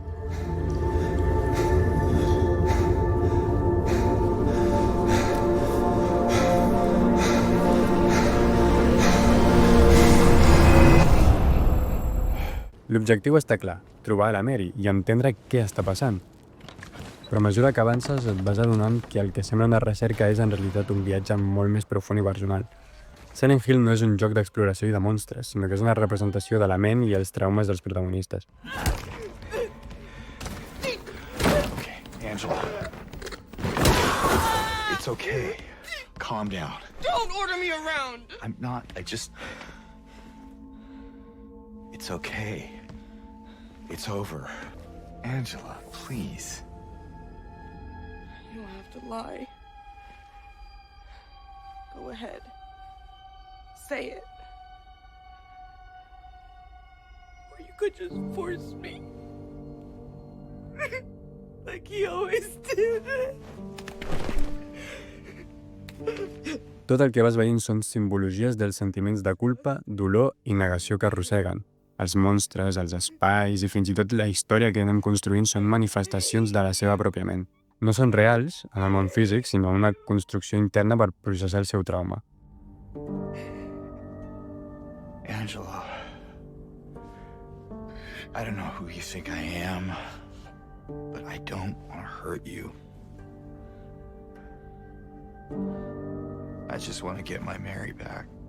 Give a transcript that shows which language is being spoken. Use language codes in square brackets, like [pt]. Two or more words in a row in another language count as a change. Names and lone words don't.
[ca] L'objectiu està clar, trobar la Mary i entendre què està passant. Però a mesura que avances et vas adonant que el que sembla una recerca és en realitat un viatge molt més profund i personal. Silent Hill no és un joc d'exploració i de monstres, sinó que és una representació de la ment i els traumes dels protagonistes. [en] Okay, Angela. It's okay. calm down. Don't order me around! I'm not. It's okay. It's over. Angela, please. You don't have to lie. Go ahead. Say it. Or you could just force me. Like he always did. [ca] Tot el que vas veient són simbologies dels sentiments de culpa, dolor i negació que arrosseguen. Els monstres, els espais i fins i tot la història que anem construint són manifestacions de la seva pròpia ment. No són reals en el món físic, sinó una construcció interna per processar el seu trauma. [en] Angela. I don't know who you think I am, but I don't want to hurt you. I just want to get my Mary back.